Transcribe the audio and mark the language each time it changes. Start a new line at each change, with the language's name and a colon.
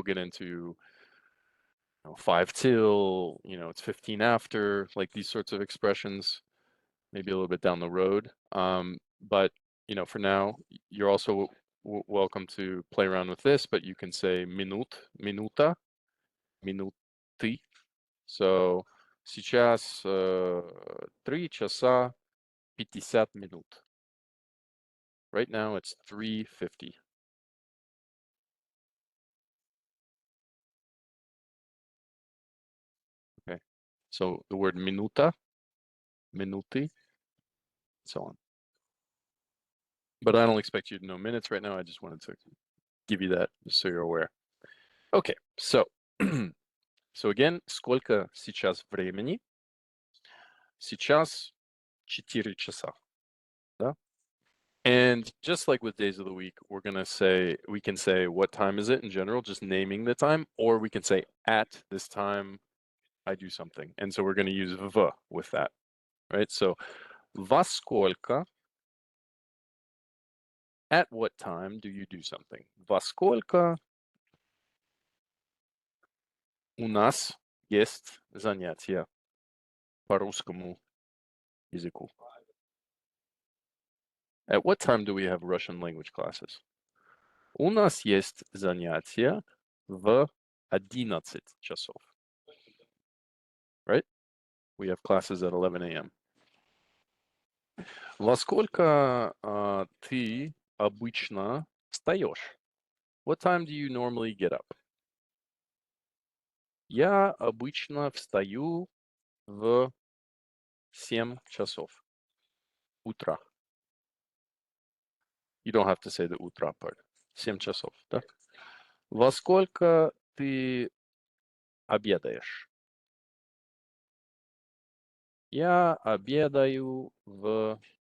English: We'll get into 5 till, it's 15 after, like these sorts of expressions, maybe a little bit down the road. But, for now, you're also welcome to play around with this, but you can say
Russian: minuta, minuty. So сейчас 3 часа 50 минут.
English: Right now it's 3:50. Okay. So the word
Russian: minuta, minuti,
English: so on. But I don't expect you to know minutes right now. I just wanted to give you that just so you're aware. Okay, so so again,
Russian: сколько сейчас времени? Сейчас 4 часа. Да?
English: And just like with days of the week, we can say what time is it in general, just naming the time, or we can say at this time I do something. And so we're going to use v with that, right? So
Russian: во сколько,
English: at what time do you do something?
Russian: Во сколько у нас есть занятия по русскому языку?
English: At what time do we have Russian language classes?
Russian: У нас есть занятия в 11 часов.
English: Right? We have classes at 11 a.m.
Russian: Во сколько ты обычно встаешь?
English: What time do you normally get up?
Russian: Я обычно встаю в 7 часов утра.
English: You don't have to say the утра part.
Russian: 7 часов, да? Во сколько ты обедаешь? Я обедаю в